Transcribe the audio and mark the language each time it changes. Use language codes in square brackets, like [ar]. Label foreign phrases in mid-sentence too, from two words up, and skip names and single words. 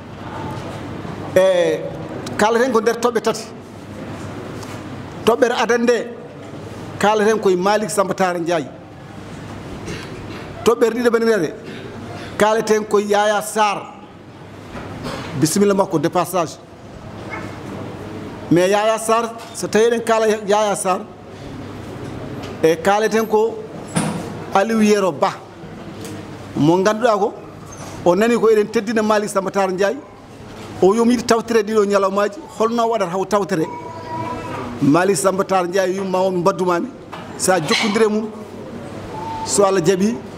[ff] e kalaten ko nder toɓɓe tati toɓɓere adande kalaten koye Malick Samba Tara Ndiaye toɓɓere ɗiɗo ɓenirede kalaten koye Yaya Sarr bisimilla makko [fr] de passage [ff] mais Yaya Sarr so tawi eɗen kala Yaya Sarr e kaleten ko Aliou Yero Ba mo ganduɗa ko o nani ko eɗen teddina Malick Samba Tara Ndiaye o yomi yiɗi tawtire ɗiɗo ñalawmaji holno waɗata haw tawtire Mali Samba Tar Ndiaye yu mawon mbaddumami sa jokkondire mum so Allah jabi